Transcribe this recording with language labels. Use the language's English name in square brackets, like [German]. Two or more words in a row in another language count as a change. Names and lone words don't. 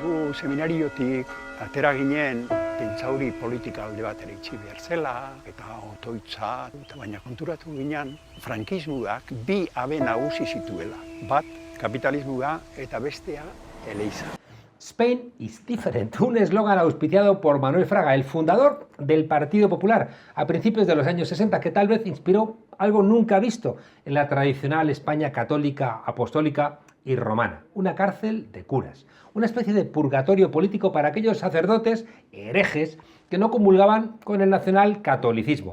[Basque] seminariotik atera ginen pentsauri politika alde batera itxi behar zela, eta otoitza, eta baina konturatu ginen frankismoak bi habe nagusi zituela. Bat, kapitalismoa eta bestea, eleiza. [English] Spain is different, [Spanish] un eslogan auspiciado por Manuel Fraga, el fundador del Partido Popular, a principios de los años 60, que tal vez inspiró algo nunca visto en la tradicional España católica, apostólica y romana, una cárcel de curas, una especie de purgatorio político para aquellos sacerdotes herejes que no comulgaban con el nacional catolicismo.